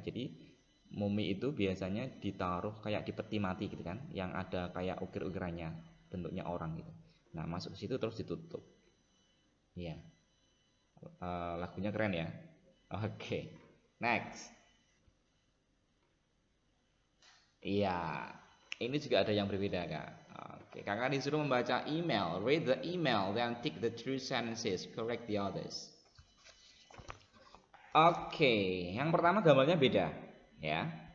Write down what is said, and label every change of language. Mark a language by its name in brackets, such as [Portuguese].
[Indonesian] Jadi mumi itu biasanya ditaruh kayak di peti mati gitu kan, yang ada kayak ukir-ukirannya, bentuknya orang gitu. Nah, masuk ke situ terus ditutup, ya. Lagunya keren ya. Oke, next. Iya, ini juga ada yang berbeda, Kak. Oke, Kakak disuruh membaca email. [English] Read the email, then tick the true sentences, correct the others. [Indonesian] Oke, yang pertama gambarnya beda, ya.